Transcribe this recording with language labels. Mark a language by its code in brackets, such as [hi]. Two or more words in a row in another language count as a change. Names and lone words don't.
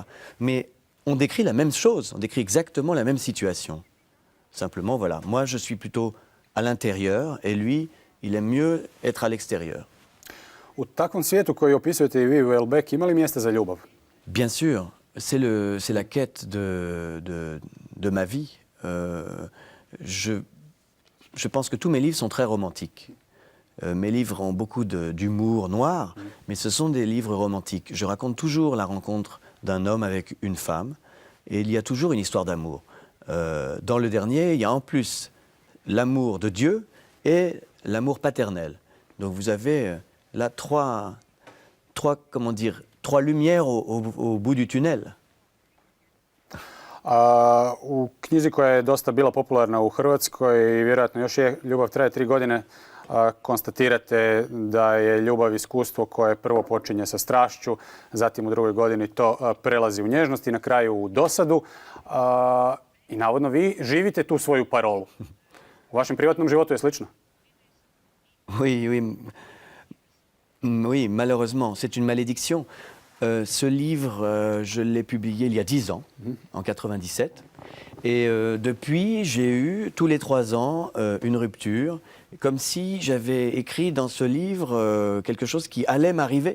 [fr] Mais on décrit la même chose, on décrit exactement la même situation. Simplement, voilà, moi je suis plutôt à l'intérieur et lui, il aime mieux être à l'extérieur. [hr] U takvom svijetu koji opisujete i vi, Welbeck, ima li mjesta za ljubav? [fr] Bien sûr, c'est la quête de ma vie. Je pense que tous mes livres sont très romantiques. Mes livres ont beaucoup d'humour noir, mais ce sont des livres romantiques. Je raconte toujours la rencontre d'un homme avec une femme, et il y a toujours une histoire d'amour. Dans le dernier, il y a en plus l'amour de Dieu et l'amour paternel. Donc vous avez là trois trois lumières au bout du tunnel. [hr] U knjizi koja je dosta bila popularna u Hrvatskoj i vjerojatno još je Ljubav traje 3 godine, konstatirate da je ljubav iskustvo koje prvo počinje sa strašću, zatim u drugoj godini to prelazi u nježnost i na kraju u dosadu. I navodno vi živite tu svoju parolu. U vašem privatnom životu je slično? [fr] Oui, malheureusement, c'est une malédiction. Ce livre, je l'ai publié il y a 10 ans, en 97. Et depuis, j'ai eu tous les 3 ans une rupture, comme si j'avais écrit dans ce livre quelque chose qui allait m'arriver.